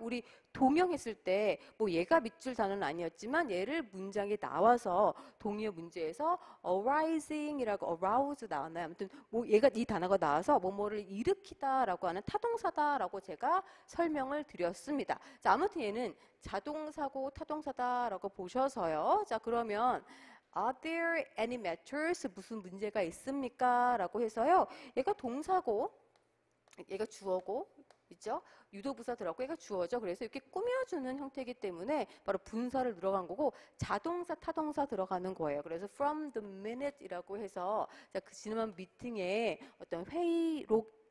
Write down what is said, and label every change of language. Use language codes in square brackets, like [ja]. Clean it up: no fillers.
[ko] 우리 동영했을 때 얘가 밑줄 단어는 아니었지만 얘를 문장에 나와서 동의어 문제에서 arising이라고 arouse 나왔나요? 아무튼 얘가 이 단어가 나와서 뭐뭐를 일으키다라고 하는 타동사다라고 제가 설명을 드렸습니다. 자, 아무튼 얘는 자동사고 타동사다라고 보셔서요. [en] 자, 그러면 Are there any matters? [ko] 무슨 문제가 있습니까? 라고 해서요. 얘가 동사고, 얘가 주어고, 있죠? 유도부사 들어갔고 얘가 주어죠. 그래서 이렇게 꾸며주는 형태이기 때문에 바로 분사를 들어간 거고 자동사, 타동사 들어가는 거예요. 그래서 [en] from the minute [ko] 이라고 해서 자, 그 지난 미팅에 어떤 회의록